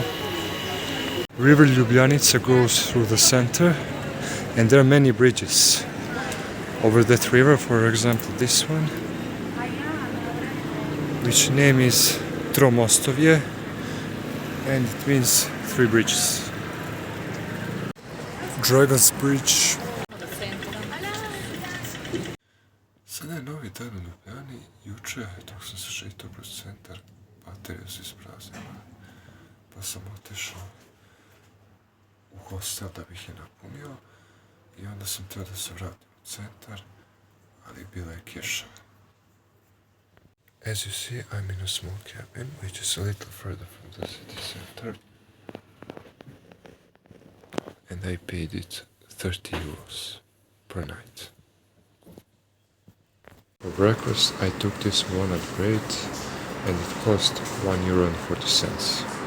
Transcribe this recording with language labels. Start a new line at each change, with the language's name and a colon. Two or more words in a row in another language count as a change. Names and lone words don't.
English: River Ljubljanica goes through the center, and there are many bridges over that river. For example, this one, which name is Tromostovje, and it means 3 bridges. Dragon's Bridge.
Serbian: Sada je novi dan u Ljubljani, juče dok sam se šetao kroz centar, baterija se ispraznila, pa sam otišao u hostel da bih je napunio i onda sam teo da se vratim u centar, ali bila je kiša.
English: As you see, I'm in a small cabin, which is a little further from the city center, and I paid it 30 euros per night. For breakfast, I took this walnut bread, and it cost €1.40.